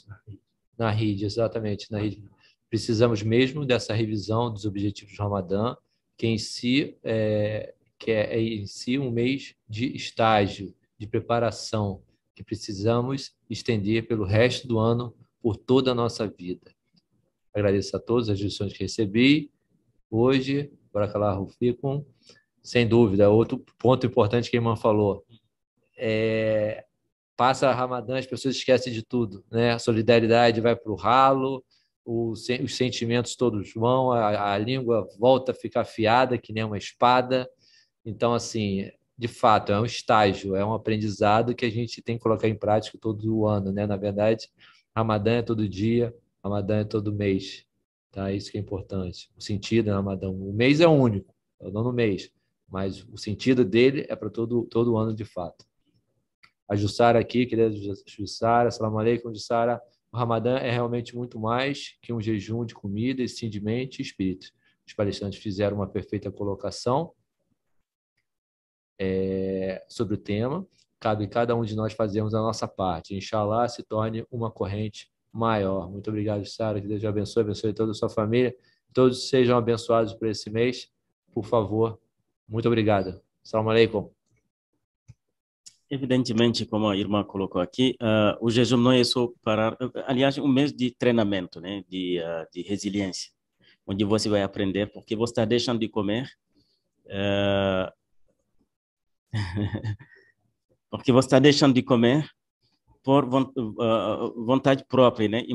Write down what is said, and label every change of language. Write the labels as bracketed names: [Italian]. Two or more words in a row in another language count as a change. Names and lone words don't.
[Portuguese] Na rede, exatamente, na rede. Precisamos mesmo dessa revisão dos objetivos do Ramadã, que em si é em si um mês de estágio, de preparação, que precisamos estender pelo resto do ano, por toda a nossa vida. Agradeço a todos as lições que recebi hoje. [Arabic] Barakallahu fikum. [Portuguese] Sem dúvida, outro ponto importante que a irmã falou. Passa Ramadã, as pessoas esquecem de tudo, né? A solidariedade vai para o ralo, os sentimentos todos vão, a língua volta a ficar afiada, que nem uma espada. Então, assim, de fato, é um estágio, é um aprendizado que a gente tem que colocar em prática todo ano, né? Na verdade, Ramadã é todo dia, Ramadã é todo mês, tá? Isso que é importante. O sentido é Ramadã. O mês é único, é o nono mês, mas o sentido dele é para todo ano, de fato. A Jussara aqui, querida Jussara, [Arabic] assalamu alaikum, [Portuguese] Jussara. O Ramadã é realmente muito mais que um jejum de comida, e sim de mente e espírito. Os palestrantes fizeram uma perfeita colocação sobre o tema. Cabe cada um de nós fazermos a nossa parte. Inshallah, se torne uma corrente maior. Muito obrigado, Jussara. Que Deus te abençoe toda a sua família. Todos sejam abençoados por esse mês. Por favor. Muito obrigado. [Arabic] Assalamu alaikum. [Portuguese] Evidentemente, como a irmã colocou aqui, o jejum não é só parar. Aliás, um mês de treinamento, né, de resiliência, onde você vai aprender, porque você está deixando de comer, porque você está deixando de comer por vontade própria, né?